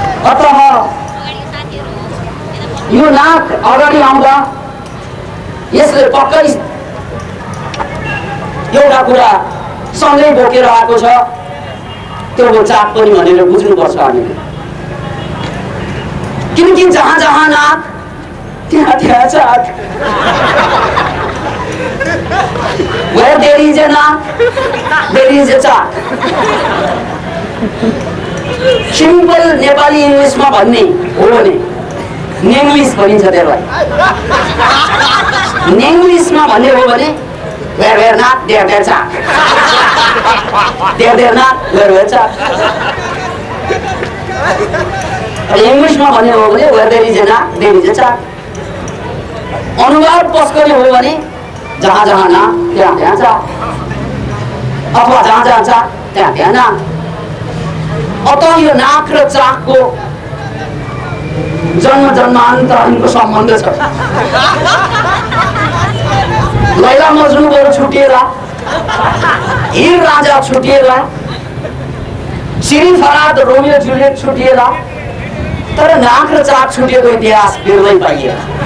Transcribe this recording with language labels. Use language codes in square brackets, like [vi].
[ne] अतः यो नाक अगाडि आउँदा यसले पक्कै एउटा कुरा सँगै बोकेर आएको छ। त्यो चाक पनि भनेर बुझ्नुपर्छ हामीले। किनकि जहाँ जहाँ नाक त्यहाँ त्यहाँ चाक। [en] Where there is a naak, there is a चाक। [ne] Simple Nepali इङ्ग्लिसमा भन्ने हो भने नेङ्ग्लिस भनिन्छ त्यसलाई। नेङ्ग्लिसमा भन्ने हो भने [en] where where naak, there there चाक। there there naak, where where चाक। [ne] इङ्ग्लिसमा भन्ने हो भने [en] where there is a naak, there is a चाक। [ne] अनुवाद पस्कने हो भने जहाँ जहाँ नाक त्यहाँ त्यहाँ चाक, अथवा जहाँ जहाँ चाक त्यहाँ त्यहाँ नाक। अतः यो नाक र चाकको जन्म जन्मान्तरको सम्बन्ध छ। लैला मजनूहरू छुटिएला, हीर राजा छुटिएला, सिरी फराद रोमियो जुलियट छुटिएला, तर नाक र चाक छुटिएको इतिहास बिर्दै पाइएला।